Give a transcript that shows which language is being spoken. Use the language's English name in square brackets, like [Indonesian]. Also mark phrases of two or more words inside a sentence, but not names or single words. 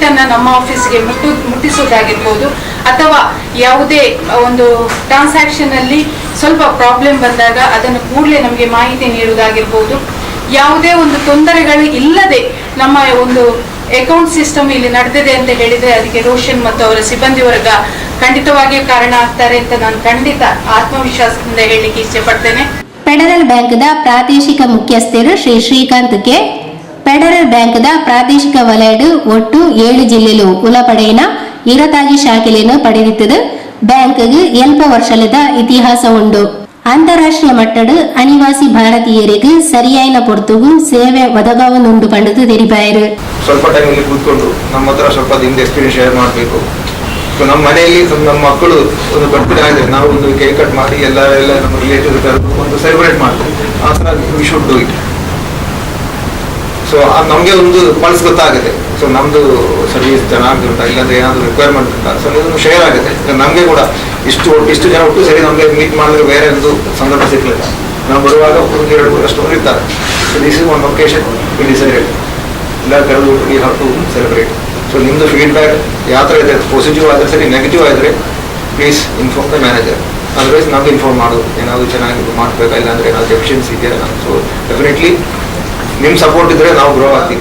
[Kannada] ಅನ್ನ ನಮ್ಮ ಆಫೀಸ್ಗೆ ಮುಟ್ಟಿಸೋದಾಗಿರ್ಬೋದು, ಅಥವಾ ಯಾವುದೇ ಒಂದು ಟ್ರಾನ್ಸಾಕ್ಷನ್ ಅಲ್ಲಿ ಸ್ವಲ್ಪ ಪ್ರಾಬ್ಲಮ್ ಬಂದಾಗ ಅದನ್ನು ಕೂಡಲೇ ನಮಗೆ ಮಾಹಿತಿ ನೀಡುವುದಾಗಿರ್ಬೋದು, ಯಾವುದೇ ಒಂದು ತೊಂದರೆಗಳು ಇಲ್ಲದೆ ನಮ್ಮ ಒಂದು [English] account system [Kannada] ಇಲ್ಲಿ ನಡೆದಿದೆ ಅಂತ ಹೇಳಿದ್ರೆ ಅದಕ್ಕೆ ರೋಷನ್ ಮತ್ತು ಅವರ ಸಿಬ್ಬಂದಿ ವರ್ಗ ಖಂಡಿತವಾಗಿಯೂ ಕಾರಣ ಆಗ್ತಾರೆ ಅಂತ ನಾನು ಖಂಡಿತ ಆತ್ಮವಿಶ್ವಾಸದಿಂದ ಹೇಳಲಿಕ್ಕೆ ಇಚ್ಛೆ ಪಡ್ತೇನೆ. [Tulu] ಫೆಡರಲ್ ಬ್ಯಾಂಕ್ದ ಪ್ರಾದೇಶಿಕ ಮುಖ್ಯಸ್ಥರು ಶ್ರೀ ಶ್ರೀಕಾಂತ್ ಕೆ ಫೆಡರಲ್ ಬ್ಯಾಂಕ್ದ ಪ್ರಾದೇಶಿಕ ವಲಯಡು ಒಟ್ಟು 7 ಜಿಲ್ಲೆಲು ಉಲಪಡೆಯಿನ 25 ಶಾಖೆಯನ್ನು ಪಡೆದಿತ್ತದು. ಬ್ಯಾಂಕ್ಗೆ ಎಲ್ಪ ವರ್ಷದ ಇತಿಹಾಸ ಉಂಡು. ಅಂತಾರಾಷ್ಟ್ರೀಯ ಮಟ್ಟದ ಅನಿವಾಸಿ ಭಾರತೀಯರಿಗೆ ಸರಿಯಾಯಿನ ಪೊರ್ತುಗು ಸೇವೆ ಒದಗಾವನ್ನುಂಡು ಪಂಡದು ತೆರಿಪಾಯರು. [Kannada] ಸ್ವಲ್ಪ ಟೈಮ್ ಇಲ್ಲಿ ಕೂತ್ಕೊಂಡು ನಮ್ಮ ಹತ್ರ ಸ್ವಲ್ಪ ಹಿಂದೆ [English] experience share [Kannada] ಮಾಡಬೇಕು. ನಮ್ಮ ಮನೆಯಲ್ಲಿ ನಮ್ಮ ಮಕ್ಕಳು ಒಂದು ಬರ್ತ್ಡೇ ಆದರೆ ನಾವು ಒಂದು [English] cake cut [Kannada] ಮಾಡಿ ಎಲ್ಲ ನಮ್ಮ ರಿಲೇಟಿವ್ ಒಂದು ಸೆಲೆಬ್ರೇಟ್ ಮಾಡ್ತೀವಿ. ಆ ಥರ [English] we should do it. [Kannada] ಸೊ ನಮಗೆ ಒಂದು ಪಲ್ಸ್ ಗೊತ್ತಾಗುತ್ತೆ. ಸೊ ನಮ್ಮದು ಸರ್ವಿಸ್ ಚೆನ್ನಾಗಿರುತ್ತಾ, ಇಲ್ಲಾಂದ್ರೆ ಏನಾದರೂ ರಿಕ್ವೈರ್ಮೆಂಟ್ ಉಂಟಾ, ಸೊ ಇದನ್ನು ಶೇರ್ ಆಗುತ್ತೆ. ನಮಗೆ ಕೂಡ ಇಷ್ಟು ಜನ ಒಟ್ಟು ಸರಿ ನಮಗೆ ಮೀಟ್ ಮಾಡಿದ್ರೆ ಬೇರೆ ಒಂದು ಸಂದರ್ಭ ಸಿಗಲಿಲ್ಲ. [English] ನಾವು ಬರುವಾಗ ಒಂದು 2 ಅಷ್ಟು ಇರ್ತಾರೆ. so this is one occasion we decided [Kannada] ಎಲ್ಲ ಕರೆದು [English] we have to celebrate. [Kannada] ಸೊ ನಿಮ್ಮದು ಫೀಡ್ಬ್ಯಾಕ್ ಯಾವ ಥರ ಇದೆ, ಪಾಸಿಟಿವ್ ಆದರೆ ಸರಿ, ನೆಗೆಟಿವ್ ಆದರೆ [English] please inform the manager. [Kannada] ಅದರ್ವೈಸ್ ನಮ್ಗೆ ಇನ್ಫಾರ್ಮ್ ಮಾಡೋದು ಏನಾದರೂ ಚೆನ್ನಾಗಿ ಮಾಡಬೇಕಾ, ಇಲ್ಲಾಂದರೆ ಏನಾದರೂ ಡೆಫಿಷಿಯನ್ಸಿ ಇದೆಯಾ. [English] so definitely [Kannada] ನಿಮ್ಮ ಸಪೋರ್ಟ್ ಇದ್ದರೆ ನಾವು ಗ್ರೋ ಆಗ್ತೀವಿ.